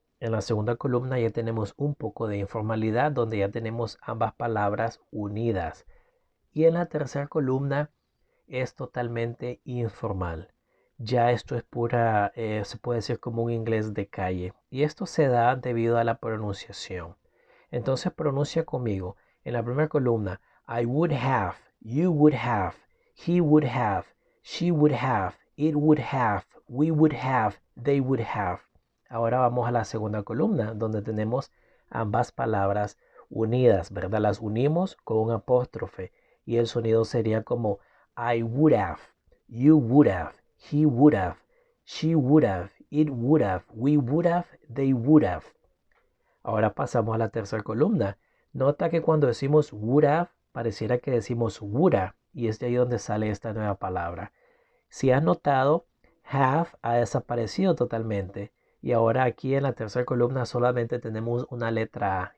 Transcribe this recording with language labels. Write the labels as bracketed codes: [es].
[es] En la segunda columna ya tenemos un poco de informalidad, donde ya tenemos ambas palabras unidas. Y en la tercera columna es totalmente informal. Ya esto es pura, se puede decir como un inglés de calle. Y esto se da debido a la pronunciación. Entonces pronuncia conmigo. En la primera columna, [en] I would have, you would have, he would have, she would have, it would have, we would have, they would have. [es] Ahora vamos a la segunda columna, donde tenemos ambas palabras unidas, ¿verdad? Las unimos con un apóstrofe y el sonido sería como [en] I would have, you would have, he would have, she would have, it would have, we would have, they would have. [es] Ahora pasamos a la tercera columna. Nota que cuando decimos would have, pareciera que decimos woulda, y es de ahí donde sale esta nueva palabra. Si has notado, have ha desaparecido totalmente. Y ahora aquí en la tercera columna solamente tenemos una letra A.